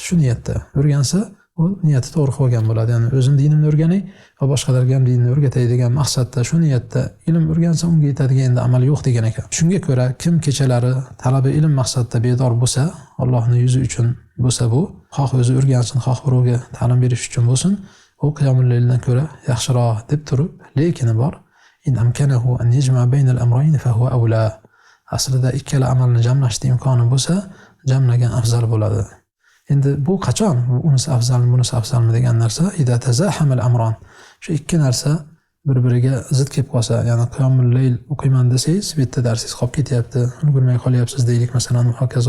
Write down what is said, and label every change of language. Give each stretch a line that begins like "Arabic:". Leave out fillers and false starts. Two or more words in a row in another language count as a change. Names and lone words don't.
Uzbek: Shu niyatda o'rgansa, u niyati to'g'ri qilgan bo'ladi. Ya'ni o'zim dinimni o'rganay va boshqalarga ham dinni o'rgatay degan maqsadda shu niyatda ilm o'rgansa unga yetadigan endi amal yo'q degan ekan. Shunga ko'ra kim kechalari talaba ilm maqsadda bedor bo'lsa, Allohning yuzi uchun bo'lsa bu, xoh o'zi o'rgansin, xoh birovga ta'lim berish uchun bo'lsin, u
Arabic: قيام الليل
Uzbek: ko'ra yaxshiroq deb turib, lekini bor.
Arabic: إن أمكنه أن يجمع بين الأمرين فهو أولى.
Uzbek: Aslida ikkala amalni jamlashda imkoni bo'lsa, jamlagan afzal bo'ladi. Endi bu qachon unisi afzalmi, bunisi afzalmi degan narsa,
Arabic: إذا تزاحم الأمران.
Uzbek: Shu ikki narsa bir-biriga zid kelib qolsa, ya'ni
Arabic: قيام الليل
Uzbek: o'qiyman desangiz, bitta darsingiz qolib ketyapti, ulgurmay qolyapsiz deylik masalan, hokazo.